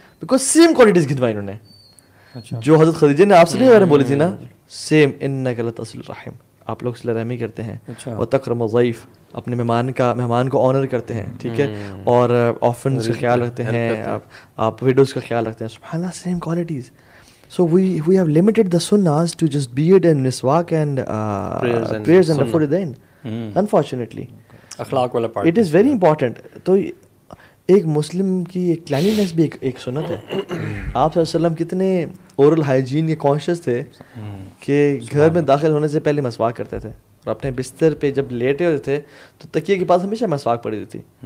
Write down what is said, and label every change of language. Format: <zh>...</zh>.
<en>Because same</en> <ur>qualities گنوائی انہوں نے جو حضرت خدیجہ نے آپ سے نہیں بولی تھی نا, same</ur> <ar>انک لتصل الرحم,</ar> <ur>آپ لوگ صلہ رحمی کرتے ہیں,</ur> <ar>وتکرم الضیف,</ar> <ur>اپنے مہمان کو آنر کرتے ہیں, ٹھیک ہے, اور آرفنز کا خیال رکھتے ہیں, آپ ویڈوز کا خیال رکھتے ہیں. سبحان اللہ, same qualities.</ur> <en>So we have limited the sunnahs to just beard and miswak and prayers and rafudin. Unfortunately,</en> <ur>اخلاق والا part</ur> <en>it is very important.</en> <ur>تو ایک مسلم کی ایک کلینینس بھی ایک سنت ہے. آپ صلی اللہ علیہ وسلم کتنے اورل ہائیجین کے کانشیس تھے کہ گھر میں داخل ہونے سے پہلے مسواک کرتے تھے, اور اپنے بستر پہ جب لیٹے ہوتے تھے تو تکیے کے پاس ہمیشہ مسواک پڑی ہوئی تھی.</ur>